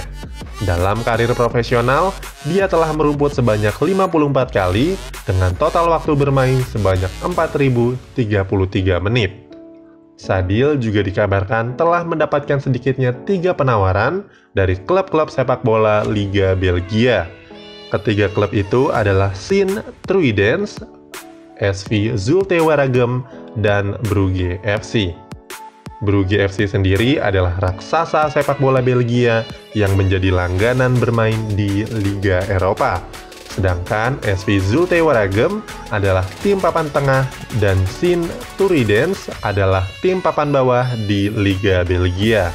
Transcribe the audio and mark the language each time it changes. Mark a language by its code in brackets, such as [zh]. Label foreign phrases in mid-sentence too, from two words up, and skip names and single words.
[id] Dalam karir profesional, dia telah merumput sebanyak 54 kali dengan total waktu bermain sebanyak 4.033 menit. Sadil juga dikabarkan telah mendapatkan sedikitnya 3 penawaran dari klub-klub sepak bola Liga Belgia. Ketiga klub itu adalah Sint Truidens, SV Zulte Waregem, dan Brugge FC. Brugge FC sendiri adalah raksasa sepak bola Belgia yang menjadi langganan bermain di Liga Eropa. Sedangkan SV Zulte Waregem adalah tim papan tengah dan Sint Truidens adalah tim papan bawah di Liga Belgia.